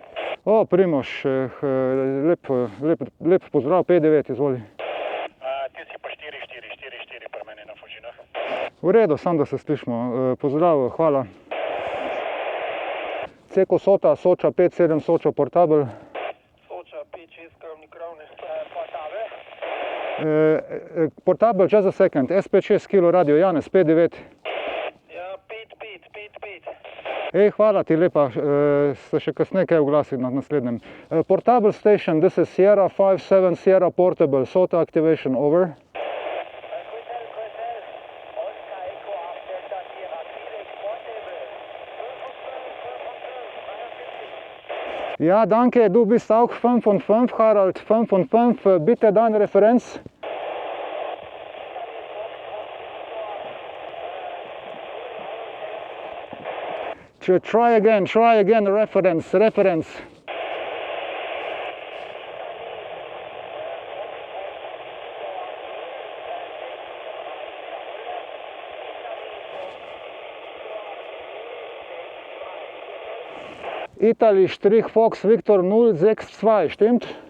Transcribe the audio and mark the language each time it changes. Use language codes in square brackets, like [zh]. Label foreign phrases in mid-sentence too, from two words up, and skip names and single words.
[sl] O, Primož, lep pozdrav, 5.9, izvoli. Ti si pa 4.4 pri meni na Fužinah. V redu, sam da se slišimo. Pozdrav, hvala. Ceko Sota, Soča 5.7 Soča Portable. Soča 5.6 Kravnik Ravne. Portable. [en] Portable, just a second. [sl] SP6 Kilo Radio, Janez 5.9. Ja, 5.5. Ej, hvala ti lepa, se še kasneje kaj oglasiti na naslednjem. [en] Portable station, this is Sierra 5-7 Sierra Portable, SOTA activation, over. [de] Ja, danke, du bist auch 5 von 5, Harald, 5 von 5, bitte deine Referenz. [en] Try again, reference. [de] Italy Strich Fox Victor 062, stimmt?